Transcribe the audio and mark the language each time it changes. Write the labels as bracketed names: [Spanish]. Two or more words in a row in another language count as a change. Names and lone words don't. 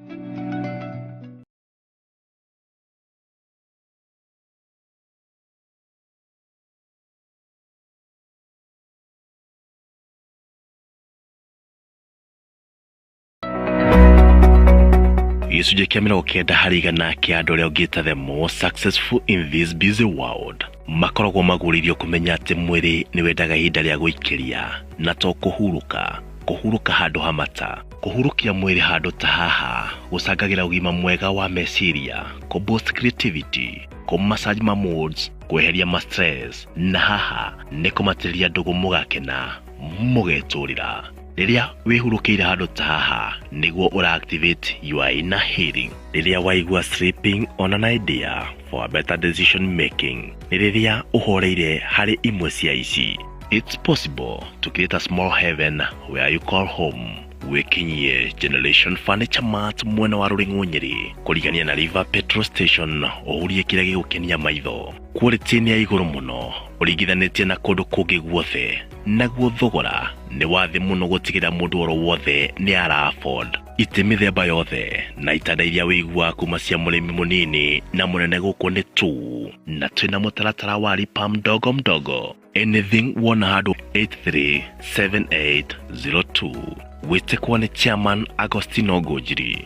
[Kikuyu] Gĩcunjĩ kĩa 90 harĩ igana kĩa andũ arĩa ũngĩta [English] the most successful in this busy world [Kikuyu] makoragwo magũrĩirio kũmenya atĩ mwĩrĩ nĩ wendaga ihinda rĩa gũikĩria na to kũhurũka handũ hamata. Kũhurũkia mwĩrĩ handũ ta haha gũcangagĩra ũgima mwega wa meciria, [English] boost creativity, [Kikuyu] massage ma moods, kweheria ma stress, na haha nĩ kũmatĩrĩria ndũgũ mũgakena mũgetũrĩra. Rĩrĩa wĩhurũkĩire handũ ta haha nĩguo ũra- [English] activate your inner healing. [Kikuyu] Rĩrĩa waigua [English] sleeping on an idea for a better decision making, [Kikuyu] nĩ rĩrĩa ũhoreire harĩ imwe cia ici. [English] It's possible to create a small heaven where you call home. [Kikuyu] Wekinyie Generation Furniture Mart mwena wa Rũrĩng'ũ Nyeri, kũrigania na River Petrol Station, ũhurie kĩrĩa gĩgũkenia maitho. Quality nĩ ya igũrũ mũno ũringithanĩtie na kũndũ kũngĩ guothe, naguo thogora nĩ wa thĩ mũno gũtigĩra mũndũ oro wothe nĩ ara afford. Itĩ mĩthemba yothe na itanda iria wĩigua kuma cia mũrĩmi mũnini na mũnene gũkũ nĩ tu, na twĩna mũtaratara wa [Swahili] lipa mdogo mdogo. [Kikuyu] Anything wona handũ 837802. Wĩtĩkwo nĩ Chairman Agostino Ngũnjiri.